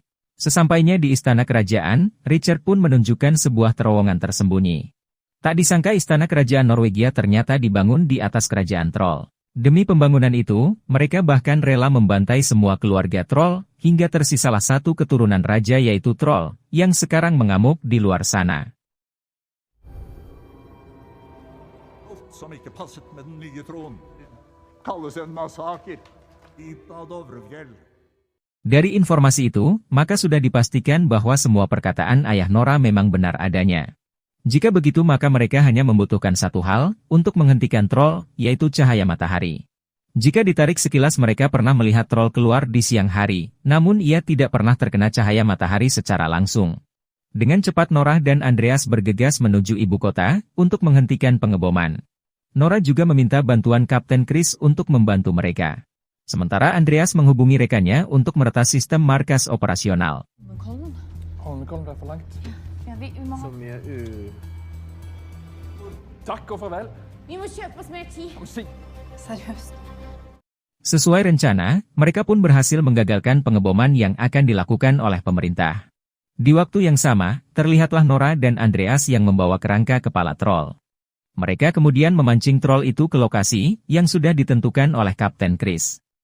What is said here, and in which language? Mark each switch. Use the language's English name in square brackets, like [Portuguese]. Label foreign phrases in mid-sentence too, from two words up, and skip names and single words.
[Indonesian] Sesampainya di istana kerajaan, Richard pun menunjukkan sebuah terowongan tersembunyi. Tak disangka istana kerajaan Norwegia ternyata dibangun di atas kerajaan troll. Demi pembangunan itu, mereka bahkan rela membantai semua keluarga troll, hingga tersisalah satu keturunan raja yaitu troll, yang sekarang mengamuk di luar sana. [Norwegian] Alt som ikke passet med den nye tronen, kalles en massaker i Dovrefjell. [Indonesian] Dari informasi itu, maka sudah dipastikan bahwa semua perkataan ayah Nora memang benar adanya. Jika begitu maka mereka hanya membutuhkan satu hal, untuk menghentikan troll, yaitu cahaya matahari. Jika ditarik sekilas mereka pernah melihat troll keluar di siang hari, namun ia tidak pernah terkena cahaya matahari secara langsung. Dengan cepat Nora dan Andreas bergegas menuju ibu kota, untuk menghentikan pengeboman. Nora juga meminta bantuan Kapten Chris untuk membantu mereka. Sementara Andreas menghubungi rekannya untuk meretas sistem markas operasional. [Norwegian] Holmenkollen ble for langt. Ja, vi må ha... Som er Takk og farvel. Vi må kjøpe oss mer tid. Seriøst. [Indonesian] Sesuai rencana, mereka pun berhasil menggagalkan pengeboman yang akan dilakukan oleh pemerintah. Di waktu yang sama, terlihatlah Nora dan Andreas yang membawa kerangka kepala troll. Mereka kemudian memancing troll itu ke lokasi yang sudah ditentukan oleh Kapten Chris.